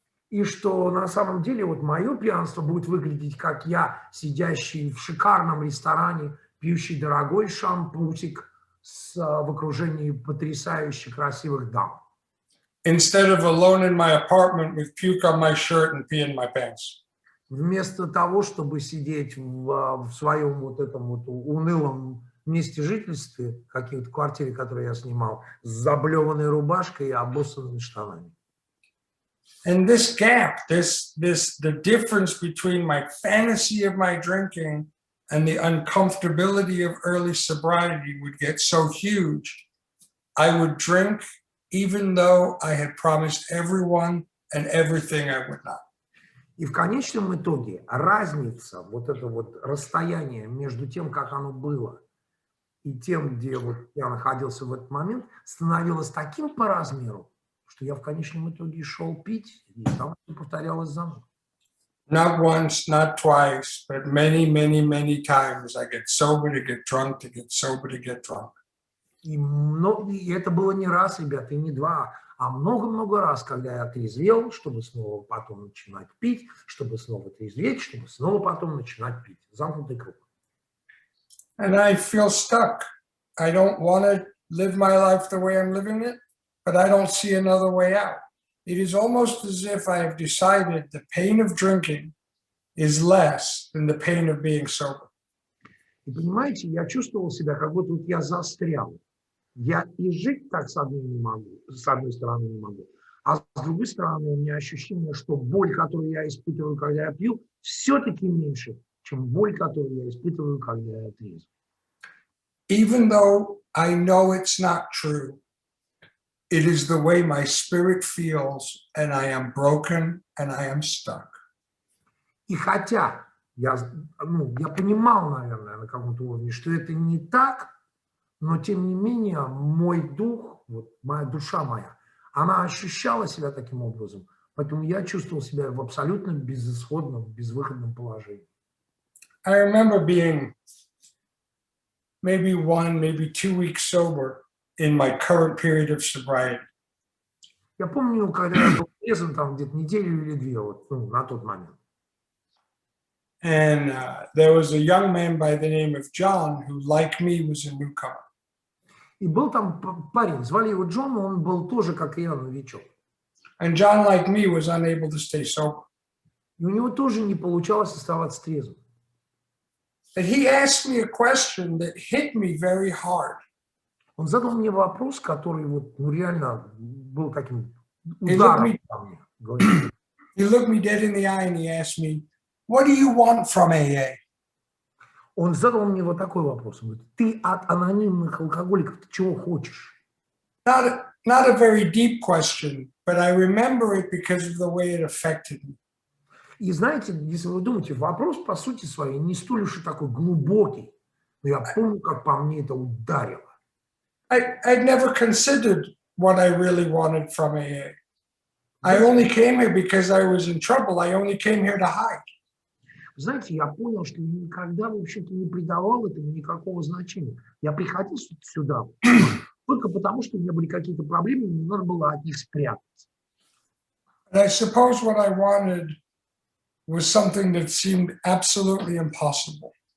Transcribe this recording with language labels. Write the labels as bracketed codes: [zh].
[ru] И что на самом деле вот мое пьянство будет выглядеть, как я, сидящий в шикарном ресторане, пьющий дорогой шампусик в окружении потрясающе красивых дам. [en] Instead of alone in my apartment with puke on my shirt and pee in my pants. [ru] Вместо того, чтобы сидеть в своем вот этом вот унылом месте жительства, какой-то квартире, которую я снимал, с заблеванной рубашкой и обоссанными штанами. [en] And this gap, the difference between my fantasy of my drinking and the uncomfortability of early sobriety would get so huge. I would drink even though I had promised everyone and everything I would not. [ru] И в конечном итоге разница, вот это вот расстояние между тем, как оно было, и тем, где вот я находился в этот момент, становилось таким по размеру, что я в конечном итоге шел пить, и там все повторялось заново. [en] Not once, not twice, but many, many, many times I get sober to get drunk, to get sober to get drunk. [ru] И это было не раз, ребята, и не два, а много-много раз, когда я трезвел, чтобы снова потом начинать пить, чтобы снова трезветь, чтобы снова потом начинать пить. Замкнутый круг. [en] And I feel stuck. I don't want to live my life the way I'm living it, but I don't see another way out. It is almost as if I have decided the pain of drinking is less than the pain of being sober. [ru] И понимаете, я чувствовал себя, как будто вот я застрял. Я и жить так с одной стороны не могу, а с другой стороны у меня ощущение, что боль, которую я испытываю, когда я пью, все-таки меньше, чем боль, которую я испытываю, когда я трезв. [en] Even though I know it's not true, it is the way my spirit feels, and I am broken and I am stuck. [ru] И хотя я понимал, наверное, на каком-то уровне, что это не так, но тем не менее мой дух, вот моя душа моя, она ощущала себя таким образом, поэтому я чувствовал себя в абсолютно безысходном, безвыходном положении. [en] I remember being maybe 1, maybe 2 weeks sober in my current period of sobriety. [ru] Я помню, когда я был трезвым, там где-то неделю или две, вот, на тот момент. [en] And there was a young man by the name of John who, like me, was a newcomer. [ru] И был там парень, звали его Джон, он был тоже, как и я, новичок. [en] And John, like me, was unable to stay sober. [ru] И у него тоже не получалось оставаться трезвым. [en] And he asked me a question that hit me very hard. [ru] Он задал мне вопрос, который вот, реально был таким ударом по мне. [en] He looked me dead in the eye and he asked me, "What do you want from AA?" [ru] Он задал мне вот такой вопрос. Он говорит, ты от анонимных алкоголиков ты чего хочешь? [en] Not not a very deep question, but I remember it because of the way it affected me. [ru] И знаете, если вы думаете, вопрос по сути своей не столь уж и такой глубокий, но я помню, как по мне это ударило. [en] I'd never considered what I really wanted from AA. I only came here because I was in trouble. I only came here to hide. [ru] Знаете, я понял, что никогда, в общем-то, не придавал этому никакого значения. Я приходил сюда только потому, что у меня были какие-то проблемы, и мне надо было от них спрятаться. [en] And I suppose what I wanted was something that seemed absolutely impossible.